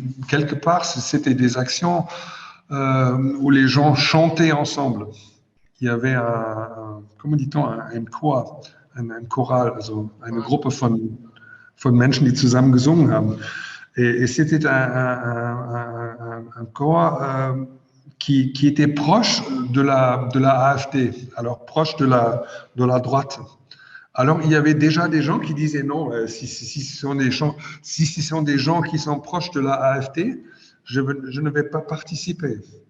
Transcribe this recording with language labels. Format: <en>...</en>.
<fr>Quelque part, c'était des actions où les gens chantaient ensemble. Il y avait comment dit-on,</fr> <de>ein Chor, ein Choral, also eine Gruppe von Menschen, die zusammen gesungen haben.</de> <fr>Et c'était un chor qui était proche de la AfD, alors proche de la droite. Alors, il y avait déjà des gens qui disaient non, si ce sont des gens qui sont proches de la AfD, je ne vais pas participer.</fr>